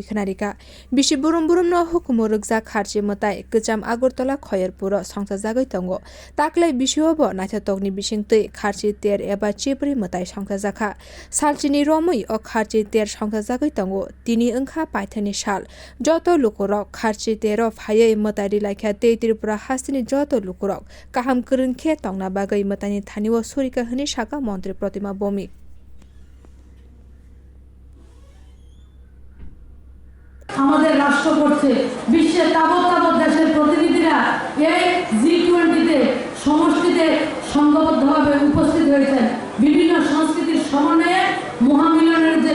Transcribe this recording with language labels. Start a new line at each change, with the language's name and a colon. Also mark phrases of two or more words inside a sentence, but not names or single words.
Kok Borok: खनारिका बिसि बुरुम बुरुम न हुकुम रोगजा खारजि मताय गोजाम आगरतला खयरपुर संसाजागै तंगो ताकलाय बिसिवबो नाथातकनि बिसिंतै खारजि तेर एबा चिब्रै मताय संसाजाखा सालचिनि रमै अ खारजि तेर संसाजागै तंगो तिनि ओंखा पाइथानि साल जत लुकुरक खारजि तेर फायै मतारि लाइखा ते त्रिपुरा हास्तिनि जत लुकुरक काहाम करनखे तंगना बागै मतानि थानिव सुरिका हनि साका मन्त्री प्रतिमा बमिक
Bangla: আমাদের রাষ্ট্র করছে বিশ্বের তাবৎ তাবৎ দেশের প্রতিনিধিরা এই জি20 সমষ্টিতে সংঘবদ্ধভাবে উপস্থিত হয়েছেন বিভিন্ন সংস্কৃতির সমন্বয়ে মহামিলনের যে